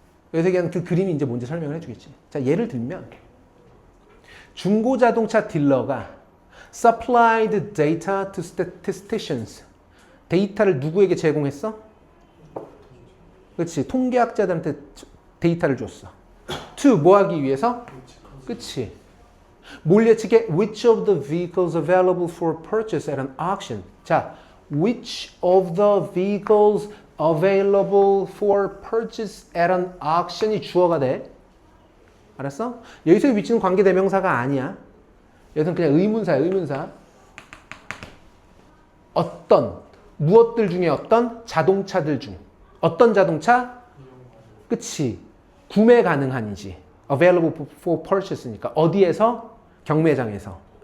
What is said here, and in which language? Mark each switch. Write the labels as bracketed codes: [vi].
[ko] 그래서 얘기하는 그 그림이 이제 뭔지 설명을 해주겠지. 자, 예를 들면 중고자동차 딜러가 [en] supplied data to statisticians. [ko] 데이터를 누구에게 제공했어? 그렇지. 통계학자들한테 데이터를 줬어. to 뭐 하기 위해서? 그렇지. 뭘 예측해? [en] Which of the vehicles available for purchase at an auction? [ko] 자, [en] which of the vehicles available for purchase at an auction [ko] 이 주어가 돼. 알았어? 여기서의 위치는 관계대명사가 아니야. 여기서는 그냥 의문사야, 의문사. 어떤, 무엇들 중에 어떤? 자동차들 중. 어떤 자동차? 그치. 구매 가능한이지. [en] available for purchase [ko] 니까. 어디에서? 경매장에서.